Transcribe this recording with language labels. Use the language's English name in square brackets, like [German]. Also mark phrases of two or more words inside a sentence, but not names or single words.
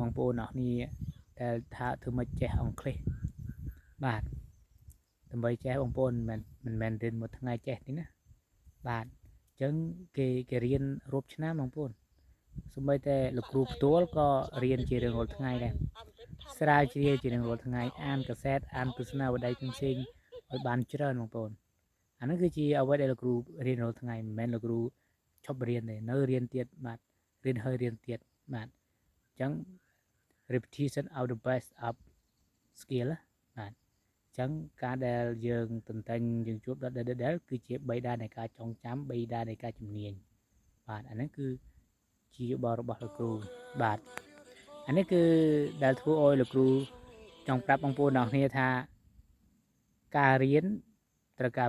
[Khmer] បងប្អូនអរគ្នាដែលថាធ្វើមិនចេះអង់គ្លេសបាទដើម្បីចេះបងប្អូនមិនមែនរៀនមួយថ្ងៃចេះទេណាបាទអញ្ចឹងគេរៀនរាប់ឆ្នាំបងប្អូនសូម្បីតែលោកគ្រូផ្ទាល់ក៏រៀនជារៀងរាល់ថ្ងៃដែរស្រាវជ្រាវជារៀងរាល់ថ្ងៃអានកសែត អានទស្សនាវដ្តីផ្សេងៗឲ្យបានច្រើនបងប្អូនអានោះគឺជាអ្វីដែលលោកគ្រូរៀនរាល់ថ្ងៃមិនមែនលោកគ្រូឈប់រៀនទេនៅរៀនទៀតបាទរៀនហើយរៀនទៀតបាទអញ្ចឹង [English] repetition of the best of [Khmer] skill បាទអញ្ចឹងការដែលយើងតន្ទិញយើងជួបដដែលគឺជា3ដាននៃការចងចាំ3ដាននៃការជំនាញបាទអានេះគឺជាយោប ល់របស់លោកគ្រូបាទអានេះគឺដែលធ្វើឲ្យលោកគ្រូចង់ប្រាប់បងប្អូនទាំងគ្នាថាការរៀនត្រូវការ